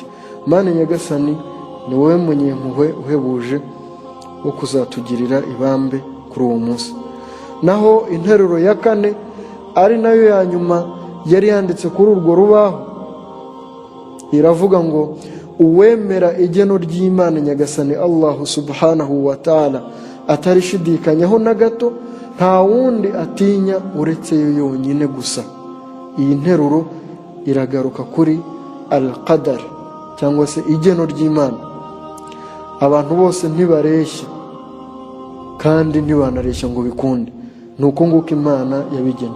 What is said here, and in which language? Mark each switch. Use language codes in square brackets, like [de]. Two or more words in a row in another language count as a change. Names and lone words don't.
[rw] Mana Nyagasani ni wowe munyempuhwe uhebuje wo kuzatugirira ibambe kuri uwo munsi. Naho interuro ya 4 ari nayo ya nyuma yari yanditse kuri urwo rubaho iravuga ngo uwemera igeno ry'Imana Nyagasani Allah [ar] سبحانه وتعالى [rw] atarishidikanyaho na gato, nta wundi atinya uretse yo yonyine gusa. Iyi nteruro iragaruka kuri al-qadar cyangwa se igeno ry'Imana. Abantu bose ntibareshya kandi ntibanareshya ngo bikunde, nuko nguko Imana yabigennye.